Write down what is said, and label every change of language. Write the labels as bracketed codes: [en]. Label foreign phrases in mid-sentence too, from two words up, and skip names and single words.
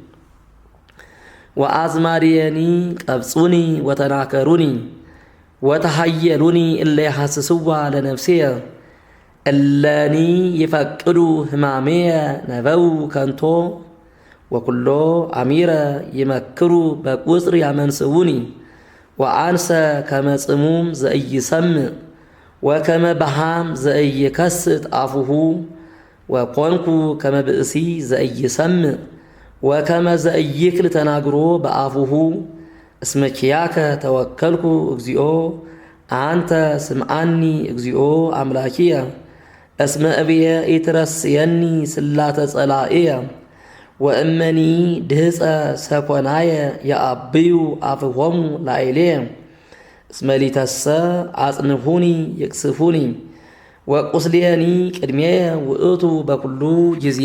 [gez] ወአዝማድየኒ ቀብጹኒ ወተናከሩኒ ወተሃየሉኒ እለ ይሐስስዋ ለነፍስየ እለኒ ይፈቅዱ ሕማሜየ ነበው ከንቶ ወኩሎ አሚረ ይመክሩ በቁጽር ያመንስውኒ ወአንሰ ከመ ጽሙም ዘኢይሰምዕ ወከመ በሃም ዘኢይከስት አፉሁ ወኮንኩ ከመ ብእሲ ዘኢይሰምዕ ወከመ ዘኢይክል ተናግሮ በአፉሁ እስመ ኪያከ ተወከልኩ እግዚኦ አንተ ስምዓኒ እግዚኦ አምላኪየ እስመ እብየ ኢትረስየኒ ስላተ ጸላእየ ወእመኒ ድህፀ ሰኮናየ የአብዩ አፍሆሙ ላዕሌየ እስመ ሊተሰ አጽንፉኒ ይቅስፉኒ ወቁስልየኒ ቅድሜየ ውእቱ በኩሉ ጊዜ